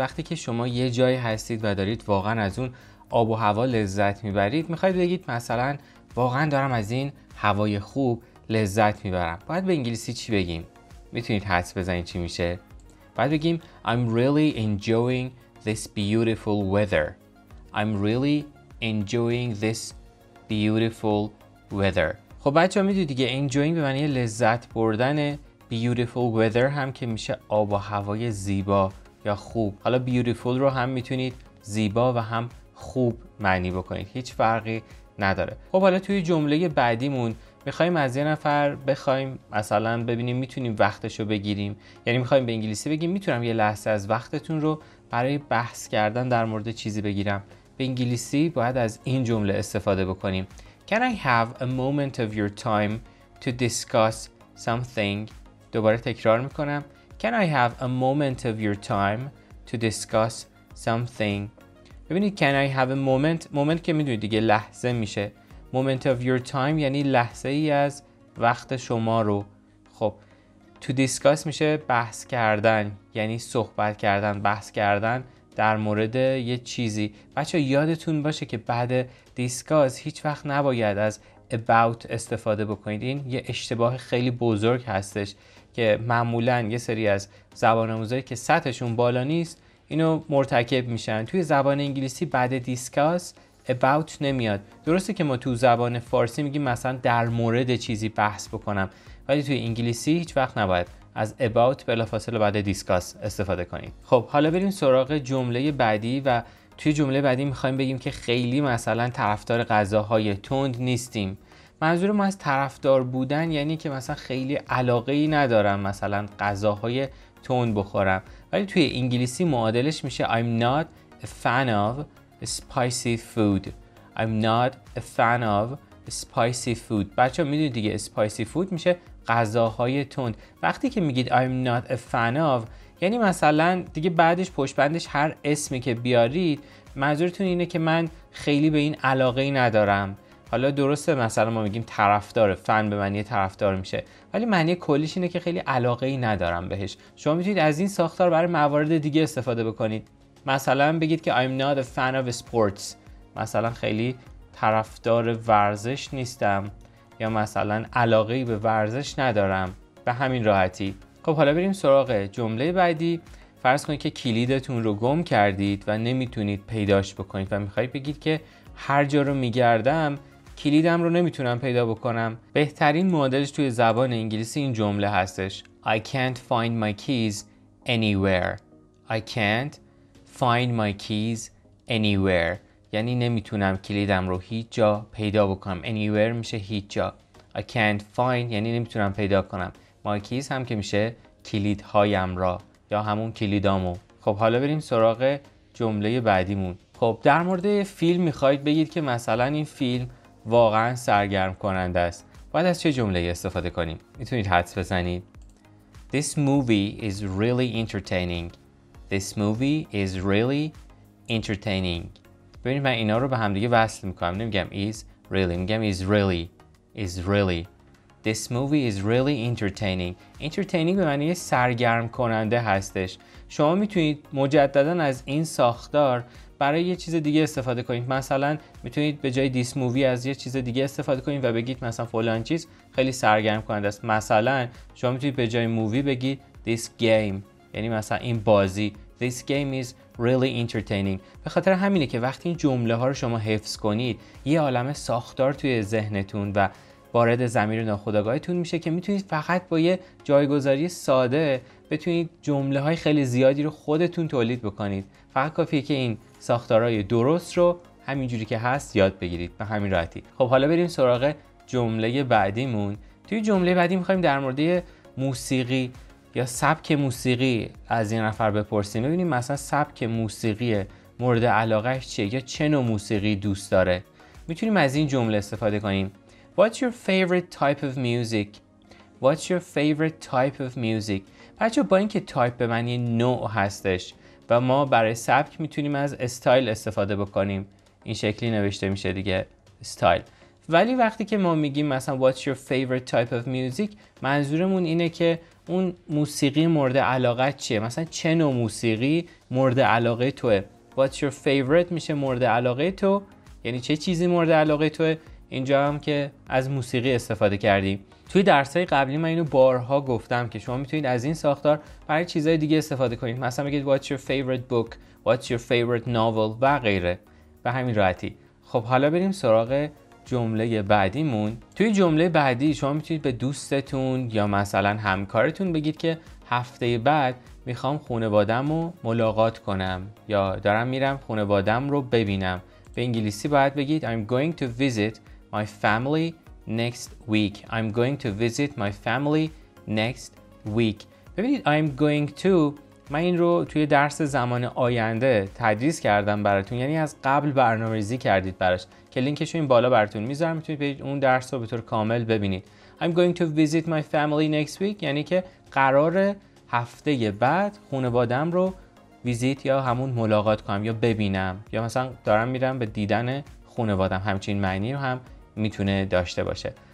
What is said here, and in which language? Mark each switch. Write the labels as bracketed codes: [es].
[fa] وقتی که شما یه جایی هستید و دارید واقعا از اون آب و هوا لذت میبرید، میخواید بگید مثلا واقعا دارم از این هوای خوب لذت میبرم. باید به انگلیسی چی بگیم؟ میتونید حدس بزنید چی میشه؟ باید بگیم [en] I'm really enjoying this beautiful weather. I'm really enjoying this beautiful weather. [fa] خب بچه‌ها میدونید دیگه enjoying به معنی لذت بردن، beautiful weather هم که میشه آب و هوای زیبا یا خوب. حالا beautiful رو هم میتونید زیبا و هم خوب معنی بکنید، هیچ فرقی نداره. خب حالا توی جمله بعدیمون میخوایم از یه نفر بخوایم مثلا ببینیم میتونیم وقتشو بگیریم، یعنی میخوایم به انگلیسی بگیم میتونم یه لحظه از وقتتون رو برای بحث کردن در مورد چیزی بگیرم. به انگلیسی باید از این جمله استفاده بکنیم. [en] Can I have a moment of your time to discuss something؟ [fa] دوباره تکرار میکنم. [en] Can I have a moment of your time to discuss something؟ ببینید can I have a moment [fa] که میدونید دیگه لحظه میشه. [en] Moment of your time [fa] یعنی لحظه ای از وقت شما رو. خب to discuss میشه بحث کردن، یعنی صحبت کردن، بحث کردن در مورد یه چیزی. بچه یادتون باشه که بعد discuss هیچ وقت نباید از about استفاده بکنید. این یه اشتباه خیلی بزرگ هستش که معمولاً یه سری از زبان آموزایی که سطحشون بالا نیست اینو مرتکب میشن. توی زبان انگلیسی بعد discuss about نمیاد. درسته که ما تو زبان فارسی میگیم مثلا در مورد چیزی بحث بکنم، ولی توی انگلیسی هیچ وقت نباید از about بلافاصله بعد discuss استفاده کنید. خب حالا بریم سراغ جمله بعدی و توی جمله بعدی میخوایم بگیم که خیلی مثلا طرفدار غذاهای تند نیستیم. منظور ما از طرفدار بودن یعنی که مثلا خیلی علاقه‌ای ندارم مثلا غذاهای تند بخورم، ولی توی انگلیسی معادلش میشه [en] I'm not a fan of spicy food. I'm not a fan of spicy food. [fa] بچه‌ها میدونید دیگه spicy food میشه غذاهای تند. وقتی که میگید [en] I'm not a fan of [fa] یعنی مثلا دیگه بعدش پشت بندش هر اسمی که بیارید منظورتون اینه که من خیلی به این علاقه‌ای ندارم. حالا درسته مثلا ما میگیم طرفدار، فن به معنی طرفدار میشه، ولی معنی کلیش اینه که خیلی علاقه‌ای ندارم بهش. شما میتونید از این ساختار برای موارد دیگه استفاده بکنید. مثلا بگید که [en] I'm not a fan of sports. [fa] مثلا خیلی طرفدار ورزش نیستم، یا مثلا علاقه‌ای به ورزش ندارم. به همین راحتی. خب حالا بریم سراغ جمله بعدی. فرض کنید که کلیدتون رو گم کردید و نمیتونید پیداش بکنید و میخواید بگید که هر جا رو میگردم کلیدم رو نمیتونم پیدا بکنم. بهترین معادلش توی زبان انگلیسی این جمله هستش [en] I can't find my keys anywhere. I can't find my keys anywhere [fa] یعنی نمیتونم کلیدم رو هیچ جا پیدا بکنم. Anywhere میشه هیچ جا. [en] I can't find [fa] یعنی نمیتونم پیدا کنم. [en] My keys [fa] هم که میشه کلیدهایم را یا همون کلیدامو. خب حالا بریم سراغ جمله بعدیمون. خب در مورد فیلم میخواید بگید که مثلا این فیلم واقعا سرگرم کننده است. باید از چه جمله استفاده کنیم؟ میتونید حدس بزنید. [en] This movie is really entertaining. This movie is really entertaining. [fa] ببینید من اینا رو به هم دیگه وصل میکنم. [en] نمیگم is really، میگم is really. Is really. This movie is really entertaining. [fa] Entertaining به معنی سرگرم کننده هستش. شما میتونید مجددا از این ساختار برای یه چیز دیگه استفاده کنید. مثلا میتونید به جای this movie از یه چیز دیگه استفاده کنید و بگید مثلا فلان چیز خیلی سرگرم کننده است. مثلا شما میتونید به جای movie بگید this game، یعنی مثلا این بازی. [en] This game is really entertaining. [fa] به خاطر همینه که وقتی این جمله ها رو شما حفظ کنید یه عالمه ساختار توی ذهنتون و وارد ضمیر ناخودآگاهتون میشه که میتونید فقط با یه جایگذاری ساده بتونید جمله های خیلی زیادی رو خودتون تولید بکنید. فقط کافیه که این ساختارهای درست رو همینجوری که هست یاد بگیرید به همین راحتی. خب حالا بریم سراغ جمله بعدیمون. توی جمله بعدی میخوایم در مورد موسیقی یا سبک موسیقی از این نفر بپرسیم. ببینیم مثلا سبک موسیقی مورد علاقهش چیه یا چه نوع موسیقی دوست داره. میتونیم از این جمله استفاده کنیم. [en] What's your favorite type of music? What's your favorite type of music? [fa] بچه با اینکه تایپ به معنی نوع هستش و ما برای سبک میتونیم از استایل استفاده بکنیم، این شکلی نوشته میشه دیگه استایل. ولی وقتی که ما میگیم مثلا [en] What's your favorite type of music، [fa] منظورمون اینه که اون موسیقی مورد علاقه چیه، مثلا چه نوع موسیقی مورد علاقه توه. [en] What's your favorite [fa] میشه مورد علاقه تو، یعنی چه چیزی مورد علاقه توه. اینجا هم که از موسیقی استفاده کردیم. توی درس‌های قبلی من اینو بارها گفتم که شما میتونید از این ساختار برای چیزهای دیگه استفاده کنید، مثلا بگید [en] What's your favorite book, What's your favorite novel [fa] و غیره، به همین راحتی. خب حالا بریم سراغ جمله بعدیمون. توی جمله بعدی شما میتونید به دوستتون یا مثلا همکارتون بگید که هفته بعد میخوام خانواده‌مو رو ملاقات کنم یا دارم میرم خانواده‌م رو ببینم. به انگلیسی باید بگید [en] I'm going to visit my family next week. I'm going to visit my family next week. [fa] ببینید [en] I'm going to، [fa] من این رو توی درس زمان آینده تدریس کردم براتون، یعنی از قبل برنامه‌ریزی کردید براش که لینکش رو این بالا براتون میذارم، میتونید برید اون درس رو به طور کامل ببینید. [en] I'm going to visit my family next week [fa] یعنی که قراره هفته بعد خانواده‌ام رو ویزیت یا همون ملاقات کنم یا ببینم، یا مثلا دارم میرم به دیدن خانواده‌ام، همچین معنی رو هم میتونه داشته باشه.